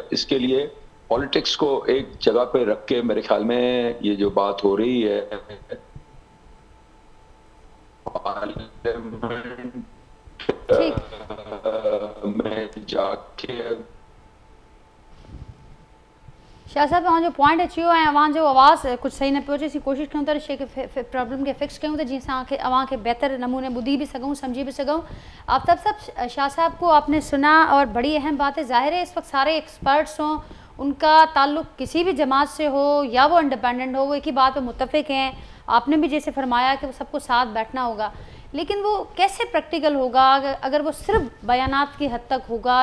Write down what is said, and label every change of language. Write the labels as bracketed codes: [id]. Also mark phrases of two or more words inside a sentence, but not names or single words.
[ur] اس کے لیے پالیٹکس کو ایک جگہ پہ رکھ کے میرے خیال میں یہ جو بات ہو رہی ہے میں جاکے, [sd] शाह साहब वहाँ जो पॉइंट अची वियो ऐं वहाँ जो आवाज़ कुछ सही न पियो अचे, असीं कोशिशि कयूं था शइ खे प्रॉब्लम खे फिक्स कयूं त जीअं असां अवां खे बेहतर नमूने ॿुधी भी सघूं, समझी भी सघूं। [ur] آفتاب صاحب، شاہ صاحب کو آپ نے سنا اور بڑی اہم بات ہے، ظاہر ہے اس وقت سارے ایکسپرٹس ہوں، ان کا تعلق کسی بھی جماعت سے ہو یا وہ انڈیپینڈنٹ ہو، وہ ایک ہی بات پر متفق ہیں. آپ نے بھی جیسے فرمایا کہ وہ سب کو ساتھ بیٹھنا ہوگا، لیکن وہ کیسے پریکٹیکل ہوگا اگر وہ صرف بیانات کی حد تک ہوگا.